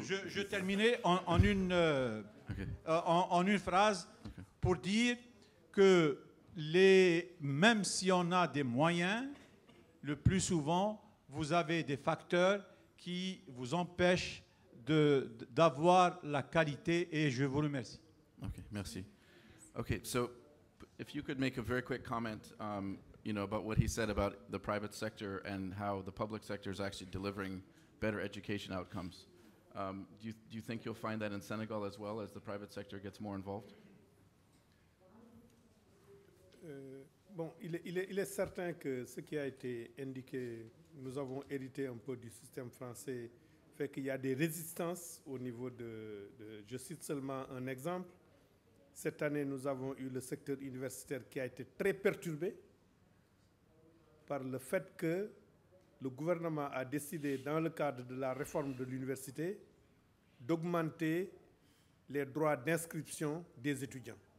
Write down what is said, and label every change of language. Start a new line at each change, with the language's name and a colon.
French: Je terminais en une phrase pour dire que même si on a des moyens, le plus souvent, vous avez des facteurs qui vous empêchent d'avoir la qualité, et je vous remercie. Okay, merci.
English: Okay, so if you could make a very quick comment, about what he said about the private sector and how the public sector is actually delivering better education outcomes. Do you think you'll find that in Senegal as well as the private sector gets more involved?
French: Bon, il est certain que ce qui a été indiqué, nous avons hérité un peu du système français, fait qu'il y a des résistances au niveau je cite seulement un exemple. Cette année, nous avons eu le secteur universitaire qui a été très perturbé par le fait que le gouvernement a décidé, dans le cadre de la réforme de l'université, d'augmenter les droits d'inscription des étudiants.